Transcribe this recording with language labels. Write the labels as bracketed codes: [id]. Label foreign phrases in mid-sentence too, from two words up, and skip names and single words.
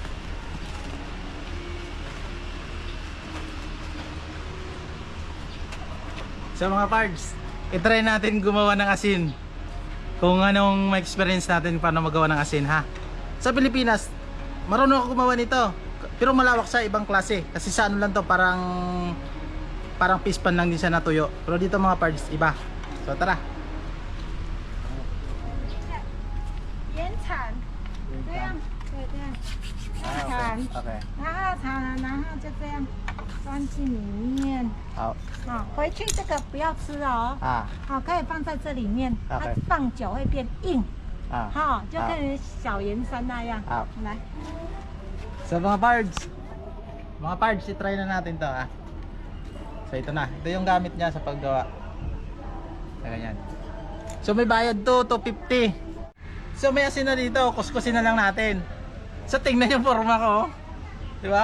[tl] So mga pards, itry natin gumawa ng asin. Kung anong ma-experience natin paano magawa ng asin ha. Sa Pilipinas, marunong ako gumawa nito. Pero malawak sa ibang klase. Kasi sa ano lang to, parang pispan lang din siya natuyo. Pero dito mga pards, iba. So tara. [zh] 盐铲，这样，对这样，铲， Okay. 然后铲了，然后就这样装进里面。好。好，回去这个不要吃哦。啊。好，可以放在这里面，它 OK 放久会变硬。啊。好，就跟小盐山那样。好。来， [tl] So mga pards, i-try na natin to ha. So ito na, ito yung gamit niya sa paggawa. So ganyan. So may bayad to, 250. So may asin na dito, kuskusin na lang natin. So tingnan yung forma ko, di ba?